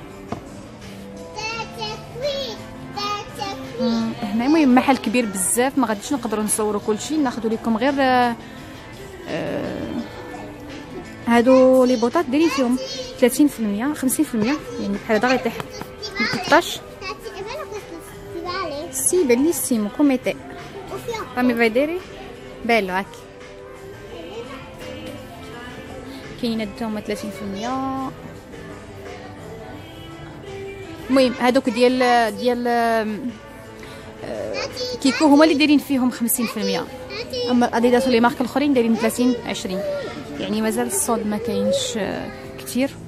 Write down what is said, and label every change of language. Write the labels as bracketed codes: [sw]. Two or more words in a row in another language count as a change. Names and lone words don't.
[ar] هنا المهم محل كبير بزاف، ما غاديش نقدروا نصوروا كلشي، ناخذوا لكم غير هادو لي بوطات دايرين فيهم 30%، 50%، يعني بحال هذا غيطيح 13. [it] Sì, bellissimo come te. Fammi vedere. Bello anche. [ar] كاين هادو 30%. المهم هادوك ديال كيكو هما اللي دايرين فيهم 50%. اما الاديداس ولي مارك الاخرين دايرين 30-20، يعني مازال الصوت ما كاينش كتير.